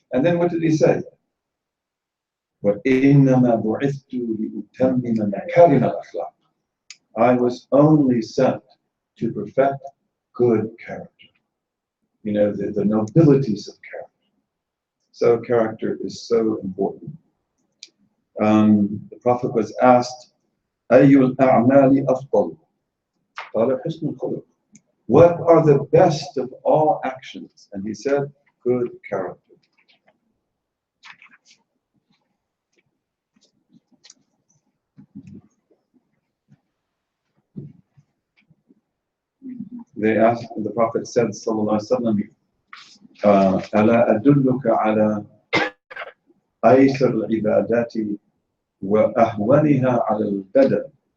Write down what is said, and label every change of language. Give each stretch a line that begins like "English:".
English: And then what did he say?
Arabic: وَإِنَّمَا بُعِثْتُ لِأُتَمِّمَ مَكَارِمَ الْأَخْلَاقِ.
English: I was only sent to perfect good character. You know, the nobilities of character. So character is so important. The Prophet was asked,
Arabic: أَيُّ الْأَعْمَالِ أَفْضَلُ؟ قَالَ حُسْنُ الْخُلُقِ.
English: What are the best of all actions? And he said, good character. They asked, the Prophet said, sallallahu alaihi wasallam,
Arabic: أَلَا أَدُلُّكَ عَلَى أَيْسَرِ الْعِبَادَاتِ وَأَهْوَنِهَا عَلَى الْبَدَنِ.